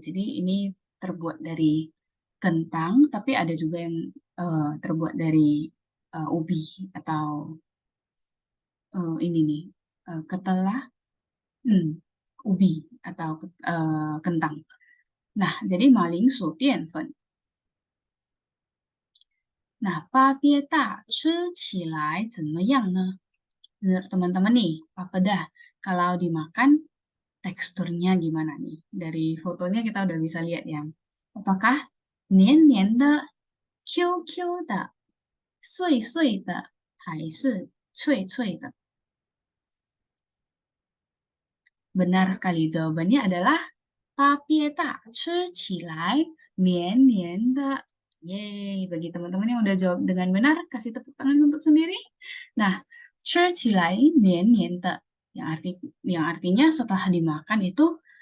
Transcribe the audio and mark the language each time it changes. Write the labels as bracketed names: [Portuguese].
[Indonesian] Jadi ini terbuat dari kentang, tapi ada juga yang terbuat dari ubi atau ini nih, ketelah ubi atau kentang. Nah, jadi [Chinese] malingsu dianfen. [Indonesian] Nah, [Chinese] papieta 吃起来怎么样呢? [Indonesian] Menurut teman-teman nih, papeda kalau dimakan teksturnya gimana nih? Dari fotonya kita udah bisa lihat ya. Apakah [Chinese] 黏黏的、Q Q 的、碎碎的，还是脆脆的? [Indonesian] Benar sekali, jawabannya adalah papieta [Chinese] 吃起来黏黏的. [Indonesian] Yeay, bagi teman-teman yang udah jawab dengan benar, kasih tepuk tangan untuk sendiri. Nah, [Chinese] 吃起来黏黏的 [Indonesian] yang artinya setelah dimakan itu